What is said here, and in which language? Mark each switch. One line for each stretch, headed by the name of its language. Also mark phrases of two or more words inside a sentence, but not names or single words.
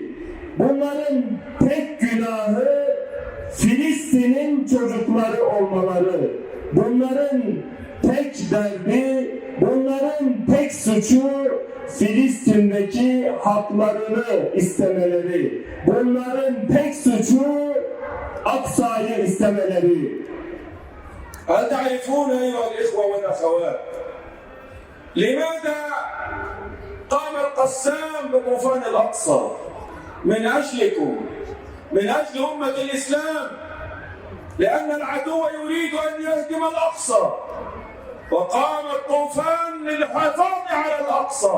Turkish: Bunların tek günahı Filistin'in çocukları olmaları. Bunların tek derdi, bunların tek suçu Filistin'deki haklarını istemeleri. Bunların tek suçu Aksa'yı istemeleri.
Arabic: هل تعرفون أيها الإخوة والأخوات لماذا قام القسام بطوفان الأقصى؟ من أجلكم، من أجل أمة الإسلام، لأن العدو يريد أن يهدم الأقصى، وقام الطوفان للحفاظ على الأقصى.